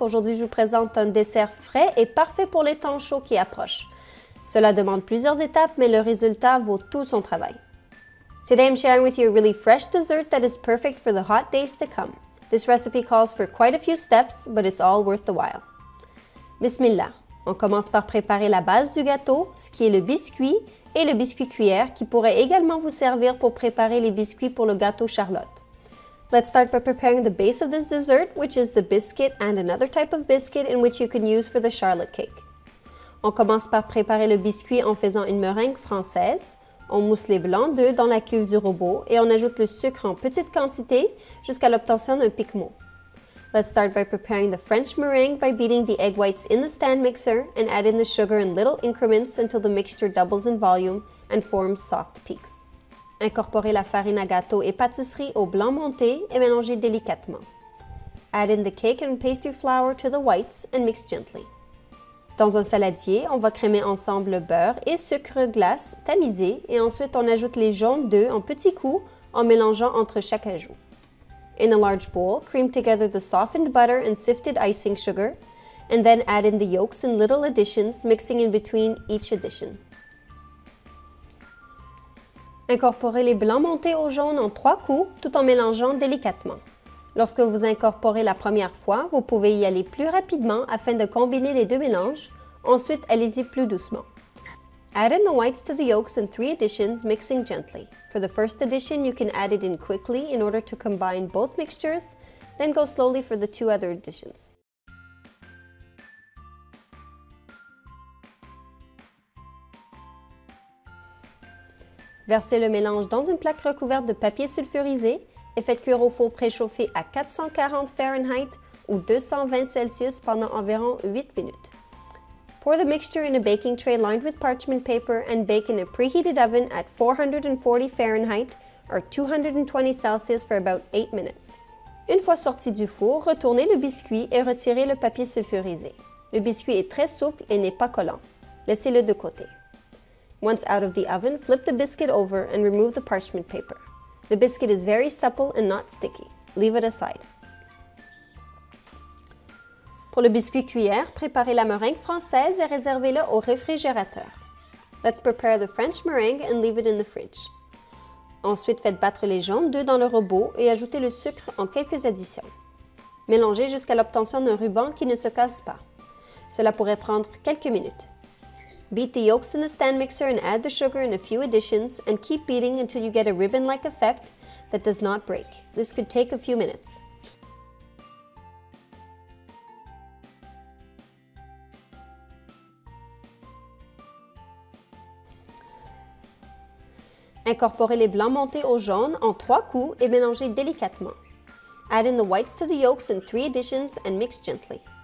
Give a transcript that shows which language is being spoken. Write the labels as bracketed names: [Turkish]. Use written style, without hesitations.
[French] Aujourd'hui, je vous présente un dessert frais et parfait pour les temps chauds qui approchent. Cela demande plusieurs étapes, mais le résultat vaut tout son travail. [English] Today, I'm sharing with you a really fresh dessert that is perfect for the hot days to come. This recipe calls for quite a few steps, but it's all worth the while. [Arabic] Bismillah. [French] On commence par préparer la base du gâteau, ce qui est le biscuit et le biscuit cuillère qui pourrait également vous servir pour préparer les biscuits pour le gâteau Charlotte. [English] Let's start by preparing the base of this dessert, which is the biscuit and another type of biscuit in which you can use for the Charlotte cake. [French] On commence par préparer le biscuit en faisant une meringue française. On mousse les blancs d'œufs dans la cuve du robot et on ajoute le sucre en petite quantité jusqu'à l'obtention d'un piquement. [English] Let's start by preparing the French meringue by beating the egg whites in the stand mixer and add in the sugar in little increments until the mixture doubles in volume and forms soft peaks. [French] Incorporez la farine à gâteau et pâtisserie au blanc monté et mélangez délicatement. [English] Add in the cake and pastry flour to the whites and mix gently. [French] Dans un saladier, on va crémer ensemble le beurre et sucre glace tamisé et ensuite on ajoute les jaunes d'œufs en petits coups en mélangeant entre chaque ajout. [English] In a large bowl, cream together the softened butter and sifted icing sugar, and then add in the yolks in little additions, mixing in between each addition. [French] Incorporez les blancs montés au jaune en 3 coups, tout en mélangeant délicatement. Lorsque vous incorporez la première fois, vous pouvez y aller plus rapidement afin de combiner les deux mélanges. Ensuite, allez-y plus doucement. [English] Add in the whites to the yolks in 3 additions, mixing gently. For the first addition, you can add it in quickly in order to combine both mixtures, then go slowly for the 2 other additions. [French] Versez le mélange dans une plaque recouverte de papier sulfurisé et faites cuire au four préchauffé à 440 Fahrenheit ou 220 Celsius pendant environ 8 minutes. [English] Pour the mixture in a baking tray lined with parchment paper and bake in a preheated oven at 440 Fahrenheit or 220 Celsius for about 8 minutes. [French] Une fois sorti du four, retournez le biscuit et retirez le papier sulfurisé. Le biscuit est très souple et n'est pas collant. Laissez-le de côté. [English] Once out of the oven, flip the biscuit over and remove the parchment paper. The biscuit is very supple and not sticky. Leave it aside. [French] Pour le biscuit cuillère, préparez la meringue française et réservez-la au réfrigérateur. [English] Let's prepare the French meringue and leave it in the fridge. [French] Ensuite, faites battre les jaunes d'œufs dans le robot et ajoutez le sucre en quelques additions. Mélangez jusqu'à l'obtention d'un ruban qui ne se casse pas. Cela pourrait prendre quelques minutes. [English] Beat the yolks in the stand mixer and add the sugar in a few additions and keep beating until you get a ribbon-like effect that does not break. This could take a few minutes. [French] Incorporez les blancs montés au jaune en 3 coups et mélangez délicatement. [English] Add in the whites to the yolks in 3 additions and mix gently.